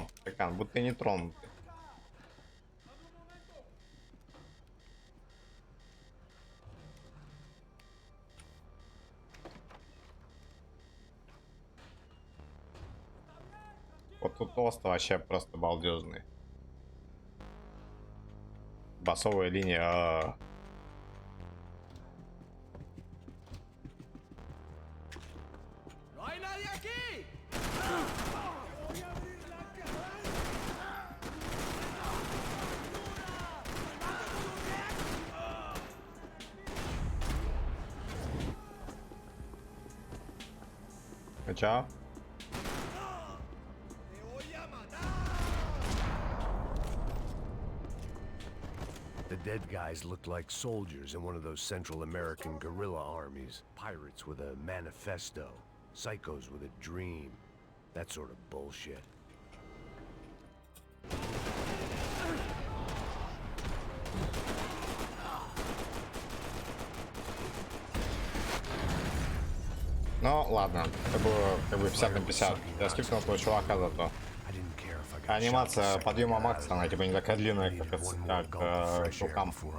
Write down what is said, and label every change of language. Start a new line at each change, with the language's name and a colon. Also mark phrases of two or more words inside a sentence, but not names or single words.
Russian: Стакан, будто не тронутый. Вот тут тост вообще просто балдежный. Басовая линия.
Spanish: ¡No hay nadie aquí!
Russian: Чао.
English: The dead guys looked like soldiers in one of those Central American guerrilla armies. Pirates with a manifesto. Psychos with a dream. That sort of bullshit.
Russian: Ну, ладно. Это было как бы 50 на 50. Я скипнул этого чувака зато. Анимация подъема Макса, она типа не такая длинная, как Шукам.